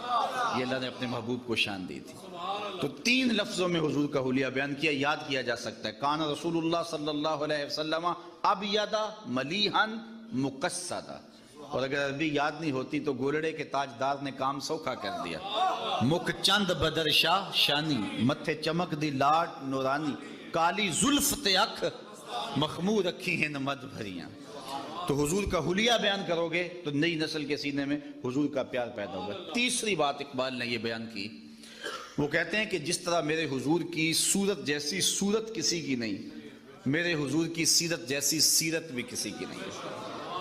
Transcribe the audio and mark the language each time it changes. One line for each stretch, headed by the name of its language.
Urdu: یہ اللہ نے اپنے محبوب کو شان دی تھی. تو 3 لفظوں میں حضور کا حلیہ بیان کیا, یاد کیا جا سکتا ہے.
Arabic: کان رسول اللہ صلی اللہ علیہ وسلم ابیض ملیحن مقصدا.
Urdu: اور اگر عربی یاد نہیں ہوتی تو گولڑے کے تاجدار نے کام سوکھا کر دیا.
Punjabi: مکھ چند بدر شاہ شانی, متھے چمک دی لاٹ نورانی, کالی زلف تے اکھ مخمور رکھی ہیں مد بھریاں.
Urdu: تو حضور کا حلیہ بیان کرو گے تو نئی نسل کے سینے میں حضور کا پیار پیدا ہوگا. تیسری بات اقبال نے یہ بیان کی, وہ کہتے ہیں کہ جس طرح میرے حضور کی صورت جیسی صورت کسی کی نہیں, میرے حضور کی سیرت جیسی سیرت بھی کسی کی نہیں.